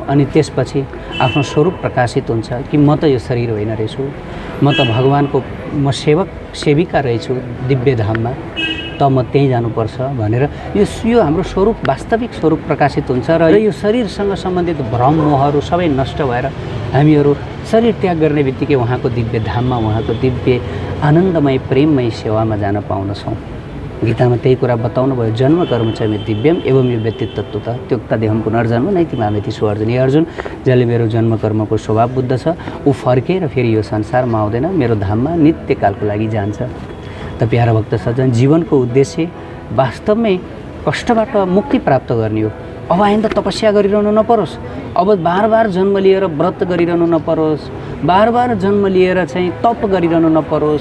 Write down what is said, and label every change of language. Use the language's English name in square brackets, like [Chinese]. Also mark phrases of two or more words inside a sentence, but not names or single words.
[Nepali] अनि त्यसपछि आफ्नो स्वरूप प्रकाशित हुन्छ कि म त यो शरीर होइन रहेछु, म त भगवानको सेविका रहेछु दिव्य धाममा, त म त्यहीँ जानुपर्छ भनेर यो हाम्रो स्वरूप, वास्तविक स्वरूप प्रकाशित हुन्छ र यो शरीरसँग सम्बन्धित भ्रम मोहहरू सबै नष्ट भएर हामीहरू शरीर त्याग गर्ने बित्तिकै उहाँको दिव्य धाममा, उहाँको दिव्य आनन्दमय प्रेममय सेवामा जान पाउँदछौँ। गीतामा त्यही कुरा बताउनु भयो, [Sanskrit] जन्म कर्म च मे दिव्यम एवं यो व्यक्तित्व त त्यक्ता देहम पुनर्जन्म नैतिमामेति सुअर्जन। [Nepali] अर्जुन, जसले मेरो जन्म कर्मको स्वभाव बुद्ध छ, ऊ फर्केर फेरि यो संसारमा आउँदैन, मेरो धाममा नित्यकालको लागि जान्छ। त प्यारा भक्त सज्जन, जीवनको उद्देश्य वास्तवमै कष्टबाट मुक्ति प्राप्त गर्ने हो। अब आइन्दा तपस्या गरिरहनु नपरोस्, अब बार जन्म लिएर व्रत गरिरहनु नपरोस्, बार जन्म लिएर चाहिँ तप गरिरहनु नपरोस्।